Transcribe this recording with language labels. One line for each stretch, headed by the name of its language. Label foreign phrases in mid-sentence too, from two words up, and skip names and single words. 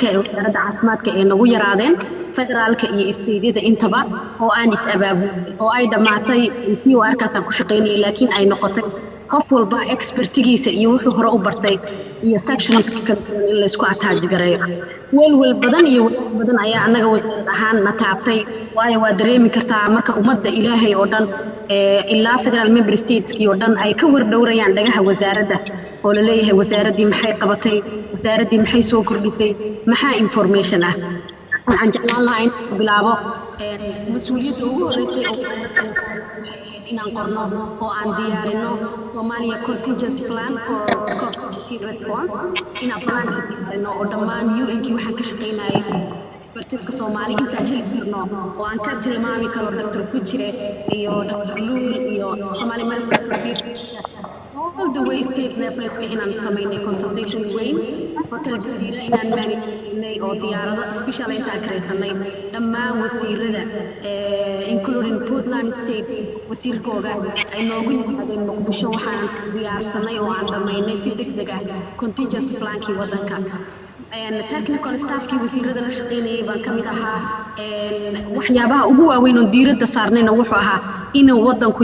Somali: ee wasaaradda caafimaadka ee nagu yaraadeen federaalka iyo isteediyada intaba oo aan is abaabulin oo ay dhamaatay intii warkaas aan ku shaqeynay laakiin ay noqotay qof walba expertigiisa iyo wuxuu hore u bartay iyo sections kala duwan in la isku attach gareeyo wal badan iyo badan ayaa anaga wasaaradda ahaan na taabtay waayo waa dareemi kartaa marka ummadda Ilaahay oo dhan ilaa
English: federal member states
Somali: oo dhan ay ka wardhowrayaan dhagaha wasaaradda oo la leeyahay wasaaraddii maxay qabatay wasaaraddii maxay soo kordhisay maxaa information ah waxaan jeclaan lahaa in bilaabo mas'uuliyadda ugu horeysay oo inaan qorno oo aan diyaarino
English: Somalia contingency plan for COVID-19 response
Somali: inaan planka diyaarino oo dhammaan UN-kii waxaan ka shaqeynayay expertiska Soomaali intaan heli karno oo aan ka tilmaami karo Dr. Fujire iyo Dr. Lul iyo Somali Medical Association
English: all the way state levels
Somali: inaan sameynay consultation weyn hotel jadiila inaan managernay oo diyaarado special intaan kareysanay dhammaan wasiirada including Portland State wasiirkooda ay noogu yimaadeen Muqdisho waxaan diyaarsanay oo aan dhameynay si degdeg ah
English: contingency plan-kii
Somali: waddanka
English: technical staff-kii
Somali: wasiirada la shaqeynayay baan ka mid ahaa waxyaabaha ugu waaweyn oo diiradda saarnayna wuxuu ahaa inuu waddanku